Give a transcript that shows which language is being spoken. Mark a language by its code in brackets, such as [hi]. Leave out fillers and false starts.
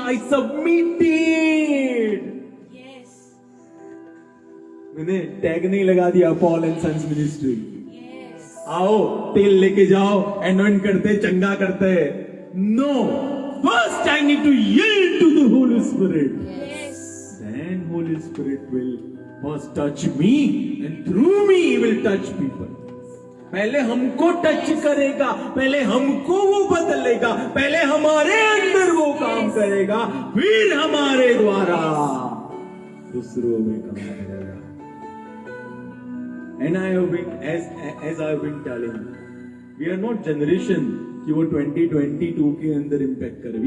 [en] I submitted. [hi] मैंने tag नहीं लगा दिया पॉल एंड सन्स मिनिस्ट्री। आओ तेल लेके जाओ, एनॉइंट करते, चंगा करते। [en] No, first I need to yield to the holy spirit. Then Holy Spirit will first touch me and through me he will touch people. [hi] पहले हमको टच करेगा, पहले हमको वो बदलेगा, पहले हमारे अंदर वो काम करेगा, फिर हमारे द्वारा दूसरों में काम करेगा। [en] And I have been, as I have been telling, we are not generation [hi] कि वो 2022 के अंदर इम्पैक्ट करे।